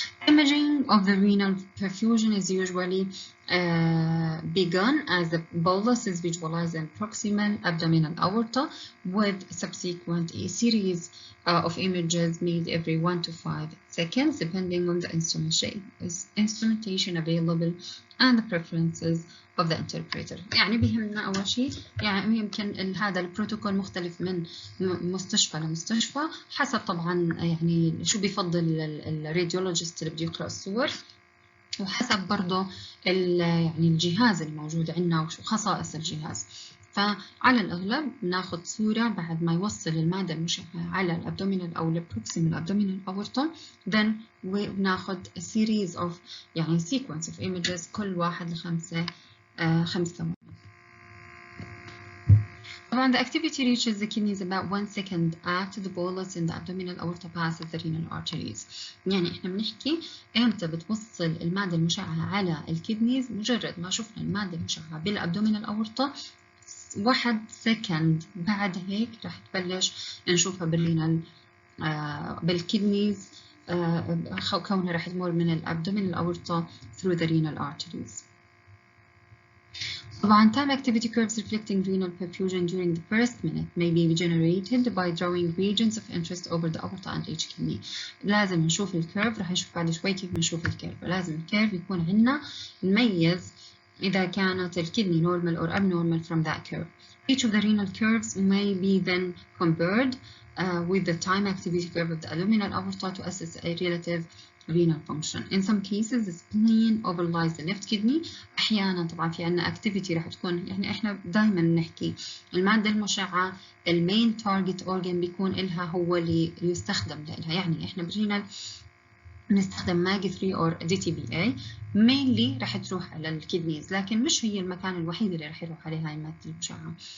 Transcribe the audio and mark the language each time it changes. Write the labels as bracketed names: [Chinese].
[English] Imaging of the renal perfusion is usually begun as the bolus is visualized in proximal abdominal aorta with subsequent series of images made every 1 to 5 seconds depending on the instrumentation available and the preferences of the interpreter. [Arabic] يعني بيهمنا أول شيء يعني يمكن هذا البروتوكول مختلف من مستشفى لمستشفى حسب طبعا يعني شو بيفضل الراديولوجيست اللي بده يقرأ الصور وحسب برضه يعني الجهاز الموجود عندنا وشو خصائص الجهاز. فعلى الأغلب بناخذ صورة بعد ما يوصل المادة المشعة على الأبدومينال أو البروكسيمال أبدومينال أورتا then بناخذ [English] a series of [Arabic] يعني [English] sequence of images [Arabic] كل واحد ل5 ثواني. طبعا [English] the activity reaches the kidneys about 1 second after the bolus in the abdominal aorta passes the renal arteries. [Arabic] يعني احنا بنحكي امتى بتوصل المادة المشعة على الكدنيز مجرد ما شفنا المادة المشعة بالابدومينال اورتا 1 سكند بعد هيك راح تبلش نشوفها بالرينال بالكدنيز كونها راح تمر من الابدومينال اورتا [English] through the renal arteries. [Arabic] طبعا [English] time activity curves reflecting renal perfusion during the first minute may be generated by drawing regions of interest over the aorta and each kidney. [Arabic] لازم نشوف الكيرف، راح نشوف بعد شوي كيف نشوف الكيرف. لازم الكيرف يكون عندنا نميز إذا كانت الكدني [English] normal or abnormal from that curve. Each of the renal curves may be then compared with the time activity curve of the abdominal aorta to assess a relative renal function. In some cases the spleen overlies the left kidney. [Arabic] أحيانا طبعا في عنا activity راح تكون يعني إحنا دائما نحكي المادة المشعة المين target organ بيكون إلها هو اللي يستخدم لها. يعني إحنا بالرينال نستخدم [English] MAG3 or DTBA mainly [Arabic] راح تروح على الكدنيز لكن مش هي المكان الوحيد اللي راح يروح عليه هاي المادة المشعة.